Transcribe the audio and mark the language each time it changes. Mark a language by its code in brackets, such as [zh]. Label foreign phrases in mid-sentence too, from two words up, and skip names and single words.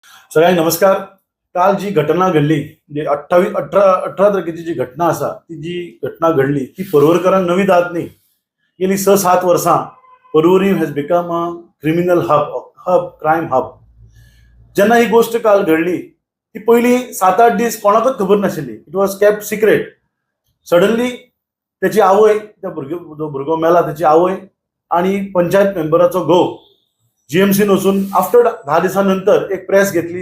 [mr] सगळ्यांना नमस्कार. [kok] काल जी घटना घडली म्हणजे 18 तारखेची जी घटना असा ती जी घटना घडली ती परवरकरांक नवी दात नाही. गेली 6-7 वर्सां परवरी [en] has become a criminal crime hub. [kok] जेन्ना ही गोष्ट काल घडली ती पहिली 7-8 दीस कोणाकच खबर नाशिल्ली. [en] it was kept secret. [kok] सडनली त्याची आवय त्या भुरगो मेला त्याची आवय आणि पंचायत मेंबराचो घोव जीएमसीन वचून आफ्टर 10 दिसांनंतर एक प्रेस घेतली.